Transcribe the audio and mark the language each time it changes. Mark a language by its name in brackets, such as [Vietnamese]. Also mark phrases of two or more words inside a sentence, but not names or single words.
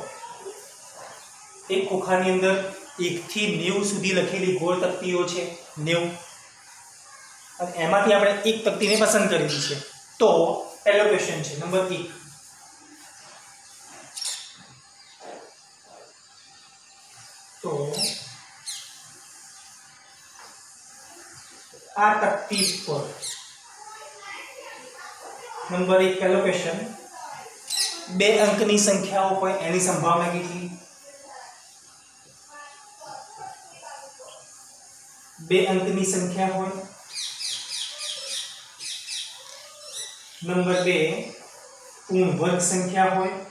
[Gujarati] એક ખોખાની અંદર 1 થી 90 સુધી લખેલી ગોળ તક્તિઓ છે 90, અને એમાંથી આપણે એક તક્તિને પસંદ કરવી છે। તો પહેલો ક્વેશ્ચન છે નંબર 1, તો આ તક્તિ પર નંબર 1 પહેલો ક્વેશ્ચન, 2 અંકની સંખ્યાઓ હોય એની સંભાવના કેટલી? 2 અંકની સંખ્યા હોય। નંબર 2 પૂર્ણ વર્ગ સંખ્યા હોય।